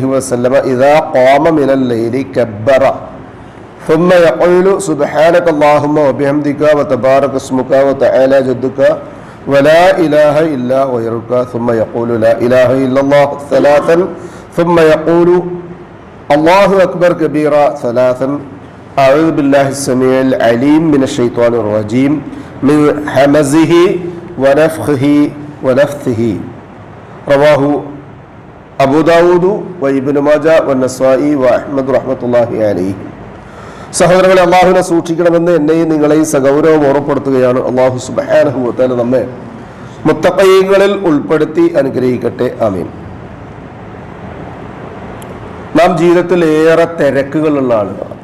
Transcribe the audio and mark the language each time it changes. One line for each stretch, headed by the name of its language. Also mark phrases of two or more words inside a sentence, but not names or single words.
Arabic: وسلم إذا قام من الليل كبر ثم يقول سبحانك اللهم وبحمدك وتبارك اسمك وتعالى جدك ولا إله إلا غيرك ثم يقول لا إله إلا الله ثلاثا ثم يقول الله أكبر كبيرا ثلاثا أعوذ بالله السميع العليم من الشيطان الرجيم من همزه ونفخه ونفثه. رواه أبو داود وابن ماجه والنسائي وأحمد رحمة الله عليه.
Malayalam: സഹോദരങ്ങളെ, അള്ളാഹുവിനെ സൂക്ഷിക്കണമെന്ന് എന്നെയും നിങ്ങളെയും സഗൗരവം ഓർമ്മപ്പെടുത്തുകയാണ്. അള്ളാഹു
Arabic: سبحانه و تعالى
Malayalam: നമ്മെ മുത്തഖീങ്ങളിൽ ഉൾപ്പെടുത്തി അനുഗ്രഹിക്കട്ടെ. ആമീൻ. നാം ജീവിതത്തിൽ ഏറെ തിരക്കുകളുള്ള ആളുകളാണ്.